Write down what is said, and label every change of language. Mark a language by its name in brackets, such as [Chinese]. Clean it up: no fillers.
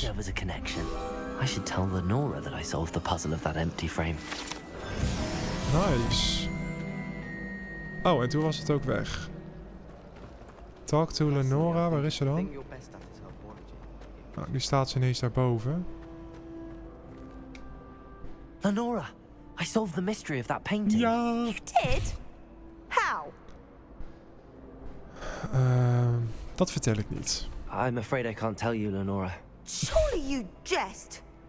[English] there was a connection. I should tell Lenora that I solved the puzzle of that empty frame. Nice. [Dutch] Oh, en toen was het ook weg. [English] Talk to Lenora, [Dutch] waar is ze dan? Nou, nu staat ze ineens daarboven. [English] Lenora, I solved the mystery of that painting. [Dutch] Ja. [English] You did? How? [Dutch] Dat vertel ik niet. [English] I'm afraid I can't tell you, Lenora. Surely you jest.